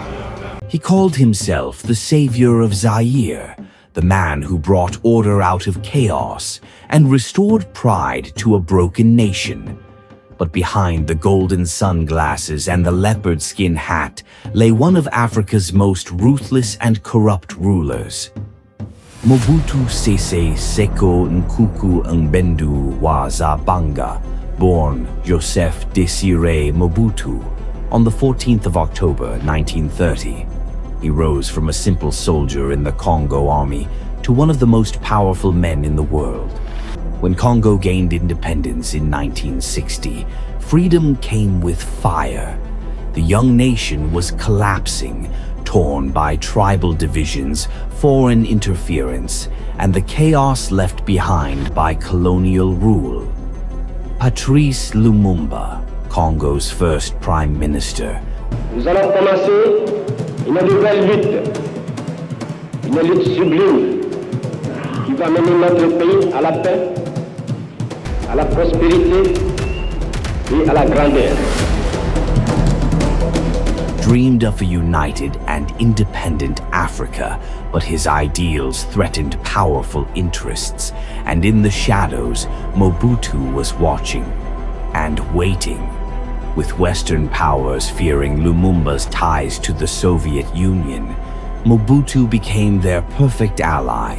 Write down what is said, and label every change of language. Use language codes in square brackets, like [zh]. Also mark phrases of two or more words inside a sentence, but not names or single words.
[en] He called himself the savior of Zaire, the man who brought order out of chaos and restored pride to a broken nation. But behind the golden sunglasses and the leopard skin hat lay one of Africa's most ruthless and corrupt rulers. Mobutu Sese Seko Nkuku Ngbendu Wazabanga, born Joseph Desiré Mobutu, on the 14th of October 1930. He rose from a simple soldier in the Congo army to one of the most powerful men in the world. When Congo gained independence in 1960, freedom came with fire. The young nation was collapsing, torn by tribal divisions, foreign interference, and the chaos left behind by colonial rule. Patrice Lumumba, Congo's first prime minister. [fr] Nous allons commencer une nouvelle lutte, une lutte sublime qui va mener notre pays à la paix, à la prospérité et à la grandeur. [en] Dreamed of a united and independent Africa, but his ideals threatened powerful interests, and in the shadows, Mobutu was watching and waiting. With Western powers fearing Lumumba's ties to the Soviet Union, Mobutu became their perfect ally.